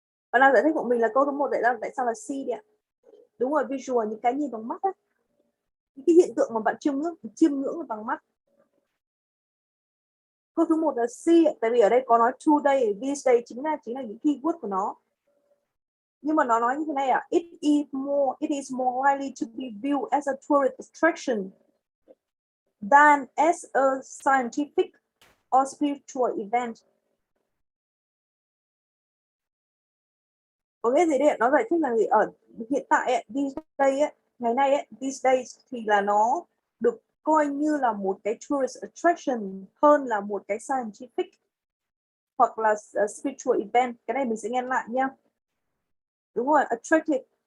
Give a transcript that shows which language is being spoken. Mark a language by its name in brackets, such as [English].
[Vietnamese] Bạn nào giải thích của mình là câu thứ 1 tại sao là C đi ạ? Đúng rồi, visual, những cái nhìn bằng mắt ấy. Những cái hiện tượng mà bạn chiêm ngưỡng bằng mắt. Câu thứ 1 là C, tại vì ở đây có nói today, these days chính là những keyword của nó. Nhưng mà nó nói như thế này ạ, [English] it is more likely to be viewed as a tourist attraction than as a scientific or spiritual event. [Vietnamese] Có nghĩa gì đấy? Nó giải thích là gì? Ở hiện tại ấy, these days ấy, ngày nay ấy, these days thì là nó được coi như là một cái tourist attraction hơn là một cái scientific hoặc là spiritual event. Cái này mình sẽ nghe lại nha. Đúng rồi, attractive.